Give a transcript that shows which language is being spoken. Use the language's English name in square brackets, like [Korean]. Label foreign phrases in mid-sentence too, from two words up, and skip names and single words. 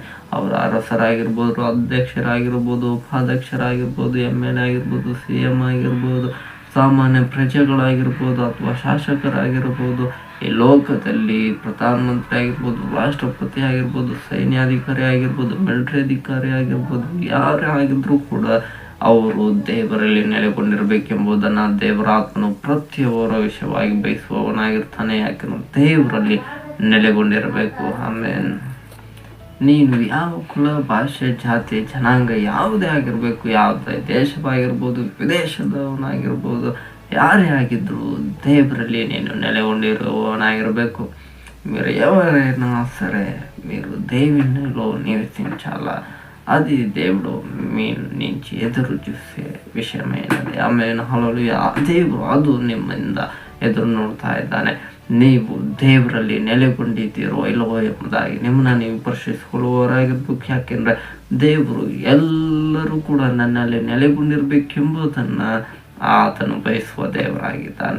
[Kannada] ಅವರ ಅರಸರಾಗಿರ್ಬೋದು, ಅಧ್ಯಕ್ಷರಾಗಿರ್ಬೋದು, ಉಪಾಧ್ಯಕ್ಷರಾಗಿರ್ಬೋದು, MLA ಆಗಿರ್ಬೋದು, CM ಆಗಿರ್ಬೋದು, ಸಾಮಾನ್ಯ ಪ್ರಜೆಗಳಾಗಿರ್ಬೋದು ಅಥವಾ ಶಾಸಕರಾಗಿರ್ಬೋದು, ಈ ಲೋಕದಲ್ಲಿ ಪ್ರಧಾನಮಂತ್ರಿ ಆಗಿರ್ಬೋದು, ರಾಷ್ಟ್ರಪತಿ ಆಗಿರ್ಬೋದು, ಸೈನ್ಯಾಧಿಕಾರಿ ಆಗಿರ್ಬೋದು, ಮಿಲಿಟರಿ ಅಧಿಕಾರಿ ಆಗಿರ್ಬೋದು, ಯಾರೇ ಆಗಿದ್ರೂ ಕೂಡ ಅವರು ದೇವರಲ್ಲಿ ನೆಲೆಗೊಂಡಿರಬೇಕೆಂಬುದನ್ನು ದೇವರ ಆತ್ಮನು ಪ್ರತಿಯೊಬ್ಬರ ವಿಷಯವಾಗಿ ಬಯಸುವವನಾಗಿರ್ತಾನೆ. ಯಾಕೆಂದ್ರೆ ದೇವರಲ್ಲಿ ನೆಲೆಗೊಂಡಿರಬೇಕು. ಆಮೇಲೆ ನೀನು ಯಾವ ಕುಲ, ಭಾಷೆ, ಜಾತಿ, ಜನಾಂಗ ಯಾವುದೇ ಆಗಿರಬೇಕು, ಯಾವುದೇ ದೇಶವಾಗಿರ್ಬೋದು, ವಿದೇಶದವನಾಗಿರ್ಬೋದು, ಯಾರೇ ಆಗಿದ್ರು ದೇವರಲ್ಲಿ ನೀನು నెలకొండిరువనాగిರಬೇಕು. [Telugu] మీరు ఎవరైనా సరే మీరు దేవునిలో నివసించాలా. అది దేవుడు మీ నుంచి ఎదురు చూసే విషయమైనది. [Kannada] ಆಮೇಲೆ ಹಲ್ಲೆಲೂಯಾ. ದೇವರು ಅದು ನಿಮ್ಮಿಂದ ಎದುರು ನೋಡ್ತಾ ಇದ್ದಾನೆ. ನೀವು ದೇವರಲ್ಲಿ ನೆಲೆಗೊಂಡಿದ್ದೀರೋ ಇಲ್ಲವೋ ಎಂಬುದಾಗಿ ನಿಮ್ಮನ್ನ ನೀವು ಪರಿಶೀಲಿಸಿಕೊಳ್ಳುವವರಾಗಿರ್ಬೇಕು. ಯಾಕೆಂದರೆ ದೇವರು ಎಲ್ಲರೂ ಕೂಡ ನನ್ನಲ್ಲಿ ನೆಲೆಗೊಂಡಿರಬೇಕೆಂಬುದನ್ನು ಆತನು ಬಯಸುವ ದೇವರಾಗಿದ್ದಾನೆ.